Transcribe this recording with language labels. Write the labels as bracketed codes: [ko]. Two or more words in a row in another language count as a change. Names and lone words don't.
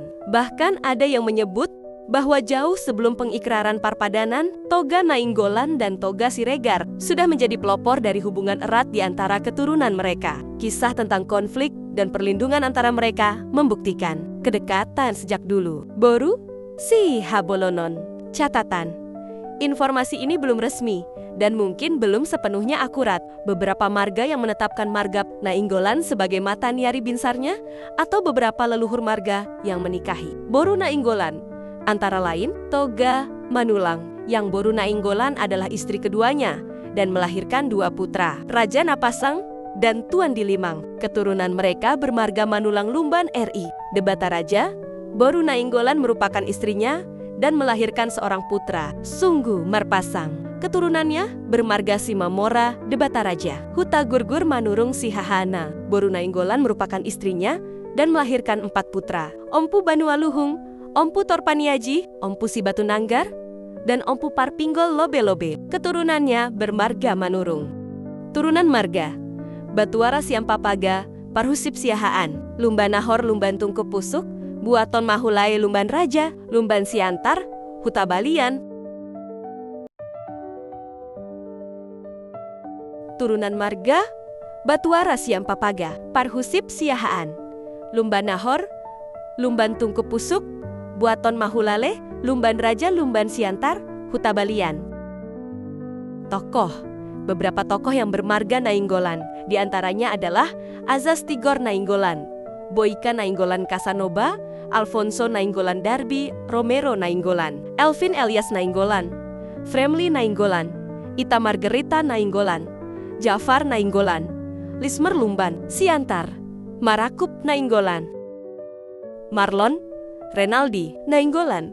[id] Bahkan ada yang menyebut bahwa jauh sebelum pengikraran Parpadanan, Toga Nainggolan dan Toga Siregar sudah menjadi pelopor dari hubungan erat di antara keturunan mereka. Kisah tentang konflik dan perlindungan antara mereka membuktikan kedekatan sejak dulu. Boru si Habolonon. Catatan: informasi ini belum resmi dan mungkin belum sepenuhnya akurat. Beberapa marga yang menetapkan marga Nainggolan sebagai mata Niari Binsarnya atau beberapa leluhur marga yang menikahi Boru Nainggolan, antara lain Toga Manulang, yang Boru Nainggolan adalah istri keduanya dan melahirkan 2 putra, Raja Napasang dan Tuan Dilimang. Keturunan mereka bermarga Manulang Lumban RI. Debata Raja, Boru Nainggolan merupakan istrinya dan melahirkan seorang putra, Sunggu Marpasang. Keturunannya bermarga Simamora Debata Raja. Huta Gurgur Manurung Sihahana. Boru Nainggolan merupakan istrinya dan melahirkan 4 putra, Ompu Banualuhung, Ompu Torpaniaji, Ompu Sibatu Nanggar, dan Ompu Parpinggol Lobe-Lobe. Keturunannya bermarga Manurung. Turunan marga: Batuara Siampapaga, Parhusip Siahaan, Lumban Nahor Lumban Tungku Pusuk, Buaton Mahulai Lumban Raja, Lumban Siantar, Huta Balian. Turunan marga: Batuara Siampapaga, Parhusip Siahaan, Lumban Nahor, Lumban Tungku Pusuk, Buaton Mahulale, Lumban Raja, Lumban Siantar, Huta Balian. Tokoh: beberapa tokoh yang bermarga Nainggolan, diantaranya adalah Azaz Tigor Nainggolan, Boika Nainggolan Casanova, Alfonso Nainggolan Darby, Romero Nainggolan, Elvin Elias Nainggolan, Fremli Nainggolan, Ita Margarita Nainggolan, Jafar Nainggolan, Lismer Lumban Siantar, Marakup Nainggolan, Marlon Renaldi Nainggolan,